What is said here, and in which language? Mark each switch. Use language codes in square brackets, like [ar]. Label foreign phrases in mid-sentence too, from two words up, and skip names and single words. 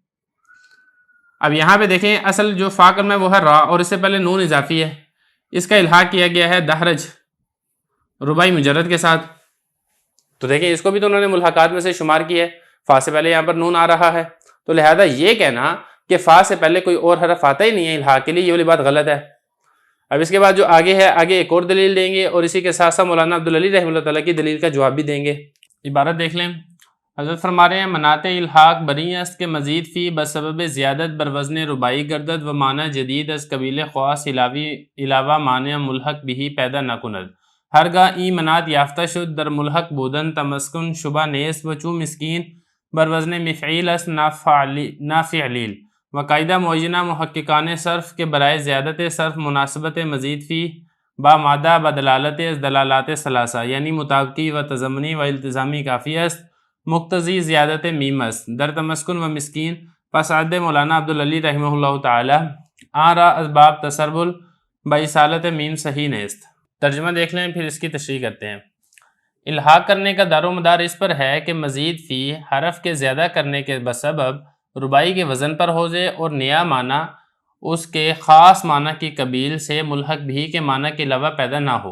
[ur] اب یہاں پہ دیکھیں اصل جو فا کلمہ ہے وہ ہے را اور اس سے پہلے نون اضافی ہے، اس کا الحاق کیا گیا ہے دہرج رباعی مجرد کے ساتھ، تو دیکھیں اس کو بھی تو انہوں نے ملحقات میں سے شمار کیا ہے، فا سے پہلے یہاں پر نون آ رہا ہے، تو لہذا یہ کہنا کہ فا سے پہلے کوئی اور حرف آتا ہی نہیں ہے الحاق کے لیے، یہ والی بات غلط ہے۔ اب اس کے بعد جو آگے ہے، آگے ایک اور دلیل دیں گے اور اسی کے ساتھ ساتھ مولانا عبدالعلی [ar] رحمہ اللہ تعالیٰ [ur] کی دلیل کا جواب بھی دیں گے۔ عبارت دیکھ لیں، حضرت فرما رہے ہیں [fa] منات الحاق بری است کے مزید فی بسبب زیادت بر وزن رباعی گردد و معنی جدید از قبیل خواص علاوہ معنی ملحق بھی پیدا نہ کند، ہرگاہ ای منات یافتہ شد در ملحق بودن تمسکن شبہ نیست و چون مسکین بر وزن مفعیل است نافعلیل و قاعدہ معینہ محققان صرف کے برائے زیادت صرف مناسبت مزید فی با مادہ بدلالت دلالات ثلاثہ، یعنی مطابقی و تضمنی و التزامی کافی است مقتضی زیادت میم است در تمسکن و مسکین، پس عد مولانا عبدالعلی [ar] رحمہ اللہ تعالی [fa] آن را اسباب تسربل باصالت میم صحیح نیست۔ [ur] ترجمہ دیکھ لیں پھر اس کی تشریح کرتے ہیں۔ الحاق کرنے کا دار و مدار اس پر ہے کہ مزید فی حرف کے زیادہ کرنے کے بسبب رباعی کے وزن پر ہو جائے اور نیا معنی اس کے خاص معنی کی قبیل سے ملحق بھی کے معنی کے علاوہ پیدا نہ ہو۔